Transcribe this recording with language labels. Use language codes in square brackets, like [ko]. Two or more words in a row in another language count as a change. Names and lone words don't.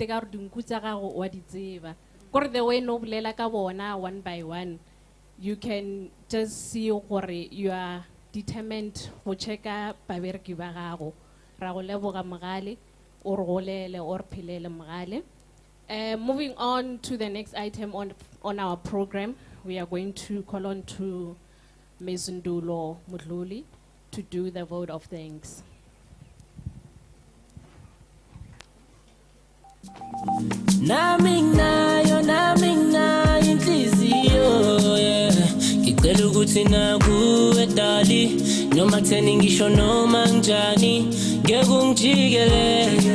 [nso] ka re dinku tsa gago wa di tseba gore [en] the way [nso] no bolela ka bona [en] one by one you can just see [nso] gore [en] you are determined [nso] go checka babereki ba gago ra go leboga mogale o re golele o re phelele mogale. [en] Moving on to the next item on our program, we are going to call on to Ms. Ndulo Mudluli to do the vote of thanks. [zu] Namina inhliziyo ngicela ukuthi nakuwe dali noma kutheni ngisho noma njani ngeke ungijikele